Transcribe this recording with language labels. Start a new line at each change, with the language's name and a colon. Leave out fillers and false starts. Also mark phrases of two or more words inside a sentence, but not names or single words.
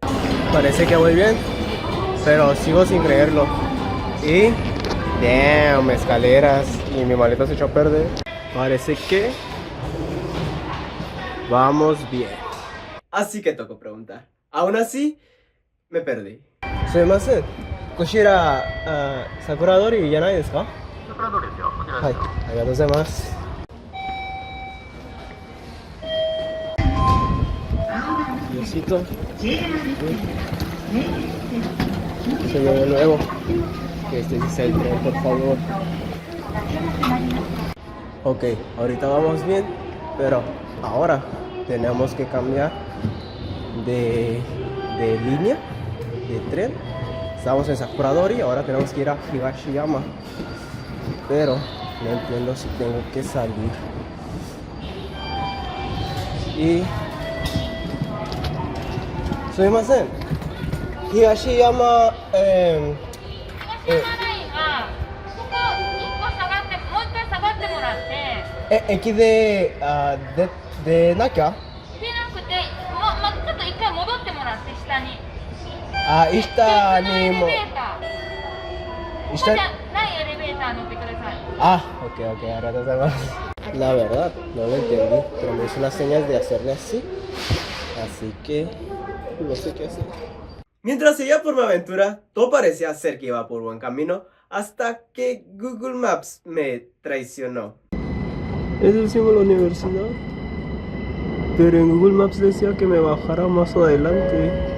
Spanish: Parece que voy bien, pero sigo sin creerlo. Y... damn, escaleras y mi maleta se echó a perder. Parece que... vamos bien. Así que tocó preguntar. Aún así, me perdí.
Japanese: すみません、こちら桜通じゃないですか? はい、ありがとうございます.
Spanish: Diosito. Soy yo de nuevo. Que este sí sea el tren, por favor. Ok, ahorita vamos bien, pero ahora tenemos que cambiar de línea, de tren. Estamos en Sakuradori, ahora tenemos que ir a Higashiyama. Pero no entiendo si tengo que salir. Y...
Japanese: sumimasen. Higashiyama... 駅で出なきゃでなくて、ちょっと一回戻ってもらって下に。下にもエレベーター。ここじゃないエレベーター乗ってください。 ok, arigatou.
Spanish: La verdad, no lo entendí, pero me hizo las señas de hacerle así. Así que no sé qué hacer. Mientras seguía por mi aventura, todo parecía ser que iba por buen camino, hasta que Google Maps me traicionó. Es el símbolo de la universidad, pero en Google Maps decía que me bajara más adelante.